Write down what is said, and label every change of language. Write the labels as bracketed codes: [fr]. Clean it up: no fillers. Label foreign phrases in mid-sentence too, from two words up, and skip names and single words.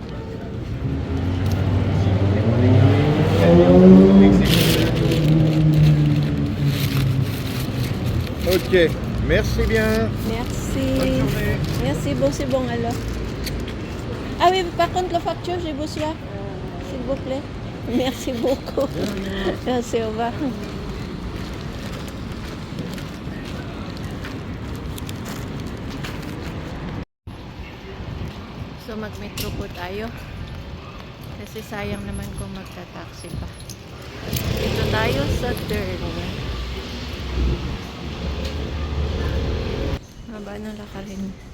[fr] Ok, merci bien. Merci. Bonne journée. Merci, bon, c'est bon alors. Ah oui, par contre, la facture, j'ai besoin. S'il vous plaît. Merci beaucoup. Merci, au revoir. [tl] So, mag-metro po tayo. Kasi sayang naman kung magta-taxi pa. Dito tayo sa turn. Haba ng lakarin.